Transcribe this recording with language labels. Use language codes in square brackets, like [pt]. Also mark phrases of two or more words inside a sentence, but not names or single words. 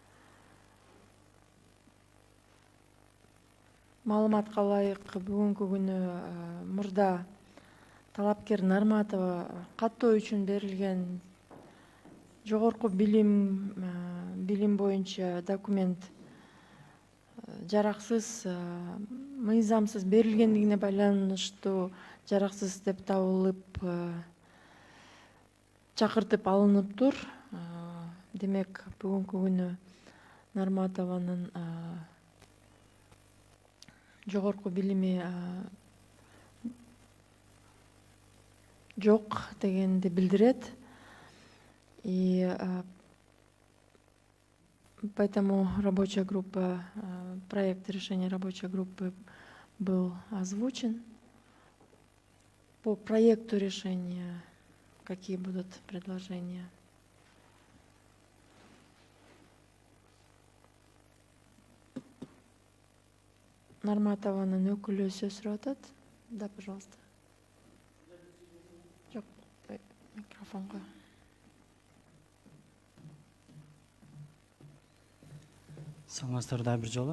[ky] Маалыматка ылайык бүгүнкү күнү мурда талапкер Нарматова каттоо үчүн берилген жогорку билим боюнча документ жараксыз, мыйзамсыз берилгендигине байланыштуу жараксыз деп табылып, чакыртып алыныптыр. Демек, бүгүнкү күнү Нарматованын жогорку билими жок дегенди билдирет. [ru] И поэтому рабочая группа, проект решения рабочей группы был озвучен. По проекту решения какие будут предложения? [ky] Нарматованын өкүлү сөз сурап атат. [ru] Да, пожалуйста. [ky] Жок, микрофонго. Саламатсыздар да бир жолу.